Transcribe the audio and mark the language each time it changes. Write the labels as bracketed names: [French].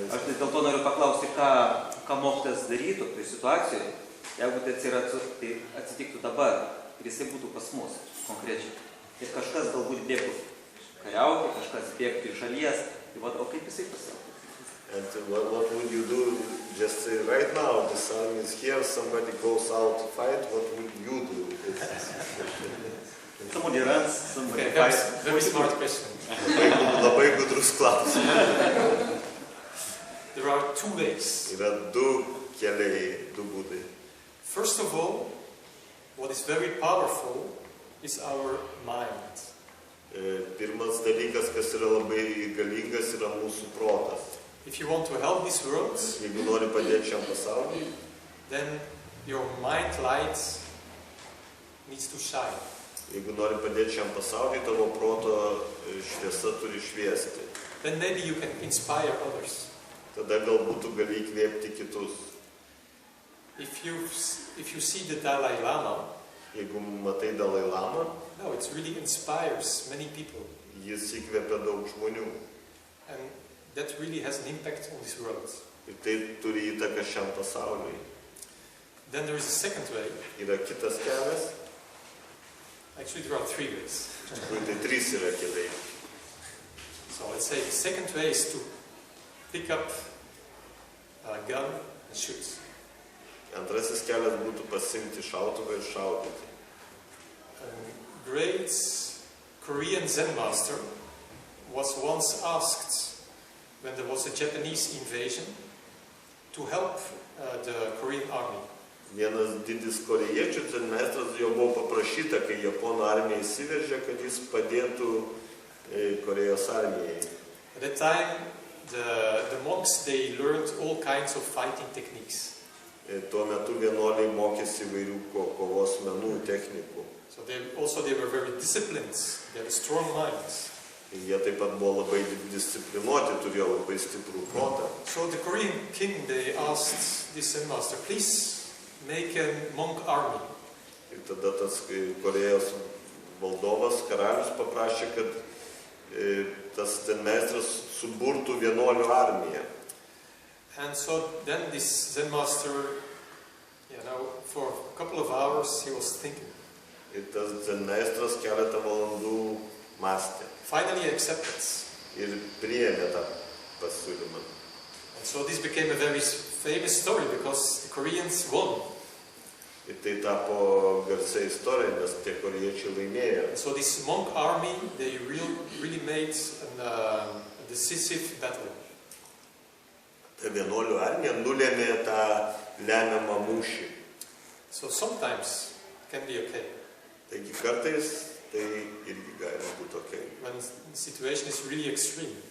[Lithuanian] Aš tai dėl to noriu paklausti, ką mokytas darytų toj situacijoje, jeigu tai atsitiktų dabar ir jisai būtų pas mus konkrečiai. Ir kažkas galbūt bėgtų kariauti, kažkas bėgtų iš šalies, tai o kaip jisai pasielgtų? [English] And what would you do? Just say right now, this army is here, somebody goes out to fight, what would you do? Somebody runs, somebody Okay, fights. very smart question. [Lithuanian] Labai gudrus klausimas. [English] There are two ways. [Lithuanian] Yra du keliai, du būdai. [English] First of all, what is very powerful is our mind. [Lithuanian] Pirmas dalykas, kas yra labai galingas, yra mūsų protas. [English] If you want to help this world, [Lithuanian] Jeigu nori padėti šiam pasauliui, [English] then your mind light needs to shine. [Lithuanian] jeigu nori padėti šiam pasauliui, tavo proto šviesa turi šviesti. [English] Then maybe you can inspire others. [Lithuanian] Tada galbūt tu gali įkvėpti kitus. [English] If you see the Dalai Lama, [Lithuanian] Jeigu matai Dalai Lamą, [English] no, it really inspires many people. [Lithuanian] jis įkvėpia daug žmonių. [English] And that really has an impact on this world. [Lithuanian] Ir tai turi įtaką šiam pasauliui. [English] Then there is a second way. [Lithuanian] Yra kitas kelias, [English] Actually, there are three ways. [Lithuanian] iš tikrųjų tai trys yra keliai. [English] So let's say the second way is to pick up a gun and shoot. [Lithuanian] Antrasis kelias būtų pasimti šautuvą ir šaudyti. [English] A great Korean Zen master was once asked when there was a Japanese invasion to help the Korean army. [Lithuanian] Vienas didis korėjiečių zenmeistras jo buvo paprašyta, kai Japonų armija įsiveržė, kad jis padėtų Korėjos armijai. [English] At that time, the monks, they learned all kinds of fighting techniques. [Lithuanian] Tuo metu vienuoliai mokėsi įvairių kovos menų technikų. [English] So they were very disciplined. They had strong minds. [Lithuanian] Jie taip pat buvo labai disciplinuoti, turėjo labai stiprų protą. [English] So the Korean king, they asked this Zen master, please make a monk army. [Lithuanian] Ir tada tas Korėjos valdovas, karalius paprašė, kad tas zenmeistras suburtų vienuolių armiją. [English] And so then this Zen master, for a couple of hours he was thinking. [Lithuanian] Ir tas zenmeistras keletą valandų mąstė. [English] Finally accepted. [Lithuanian] Ir priėmė tą pasiūlymą. [English] And so this became a very famous story because the Koreans won. [Lithuanian] Ir tai tapo garsia istorija, nes tie korėjiečiai laimėjo. [English] And so this monk army, they really made a decisive battle. [Lithuanian] Ta vienuolių armija nulėmė tą lemiamą mūšį. [English] So sometimes it can be okay. [Lithuanian] Taigi kartais tai irgi gali būti okay. [English] When the situation is really extreme.